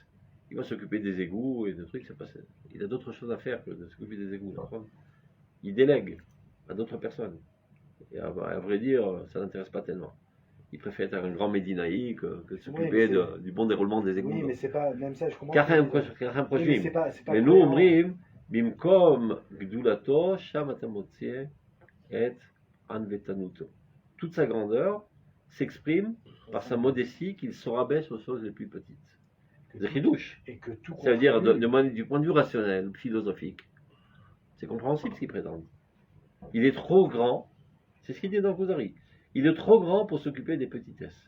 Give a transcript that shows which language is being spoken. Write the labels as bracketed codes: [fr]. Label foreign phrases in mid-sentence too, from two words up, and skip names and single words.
[fr] Il va s'occuper des égouts et de trucs, c'est pas ça. Il a d'autres choses à faire que de s'occuper des égouts. Il délègue à d'autres personnes. Et à vrai dire, ça n'intéresse pas tellement. Il préfère être un grand médinaï que de s'occuper du bon déroulement des égouts. Oui, mais c'est pas, même ça, je comprends. Mais nous, [he] אומרים, במקום גדולתו, שם אתה מוצא את ענוותנותו. [fr] Toute sa grandeur s'exprime par sa modestie qu'il se rabaisse aux choses les plus petites. C'est chidouche. Ça veut dire, du point de vue rationnel, philosophique, c'est compréhensible ce qu'il prétend. Il est trop grand, c'est ce qu'il dit dans Kuzari, il est trop grand pour s'occuper des petitesses.